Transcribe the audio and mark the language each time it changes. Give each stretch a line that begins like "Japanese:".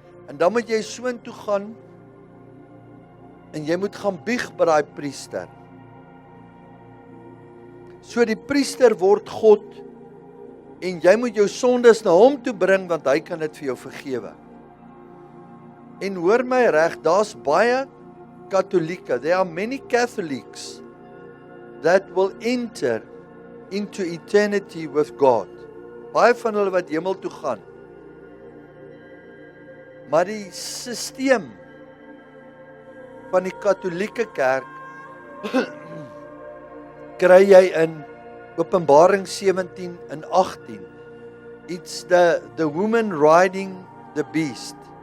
Afrikaans: En dan moet jy soontoe gaan en jy moet gaan bieg by daai priester. So die priester word God en jy moet jou sondes na hom toe bring want hy kan dit vir jou vergewe. En hoor my reg, daar's baie Katholieke.
English: There are many Catholics that will enter into eternity with God.
Afrikaans: Baie van hulle wat hemel toe gaan. Maar die sisteem van die Katholieke kerk kry jy in Openbaring 17 en 18.
English: It's the woman riding the beast.